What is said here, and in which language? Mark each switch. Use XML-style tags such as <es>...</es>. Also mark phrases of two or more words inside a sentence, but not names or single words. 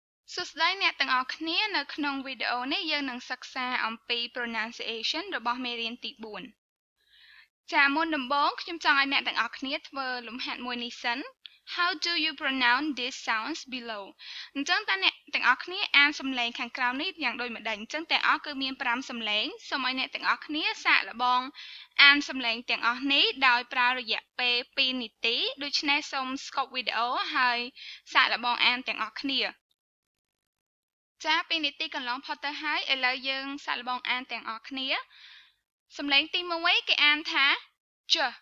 <km>សួស្តីអ្នកទាំងអស់គ្នានៅក្នុងវីដេអូនេះយើងនឹងសិក្សាអំពី pronunciation របស់មេរៀនទី4 ចាមុនដំបូងខ្ញុំចង់ឲ្យអ្នកទាំងអស់គ្នា ធ្វើលំហាត់មួយនេះសិន</km> <en>How do you pronounce these sounds below</en> <km>អញ្ចឹងតើអ្នកទាំងអស់គ្នាអានសំឡេងខាងក្រោមនេះយ៉ាងដូចម្ដេចអញ្ចឹងទាំងអស់គឺមាន5សំឡេងសូមឲ្យអ្នកទាំងអស់គ្នាសាកល្បងអានសំឡេងទាំងអស់នេះដោយប្រើរយៈពេល2នាទីដូច្នេះសូមស្កប់វីដេអូហើយសាកល្បងអានទាំងអស់គ្នាចា2នាទីកន្លងផុតទៅហើយឥឡូវយើងសាកល្បងអានទាំងអស់គ្នាសំឡេងទី1គេអានថាច</km>